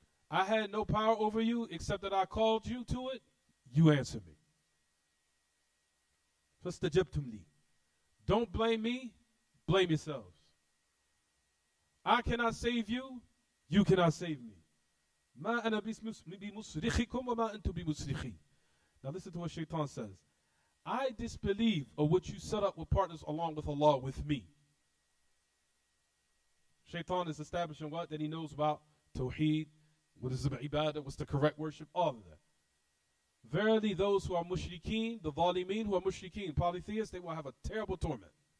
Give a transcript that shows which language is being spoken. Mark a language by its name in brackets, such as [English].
[English] I had no power over you except that I called you to it. You answered me. [Arabic] فَاسْتَجَبْتُمْ لِي. [English] Don't blame me, blame yourselves. I cannot save you, you cannot save me. [Arabic] ما أنا بمصرخكم وما أنتم بمصرخي. [English] Now listen to what Shaitan says. I disbelieve of what you set up with partners along with Allah with me. Shaitan is establishing what? That he knows about Tawheed, what is ibadah, what's the correct worship, all of that. Verily those who are mushrikeen, the zalimeen who are mushrikeen, polytheists, they will have a terrible torment.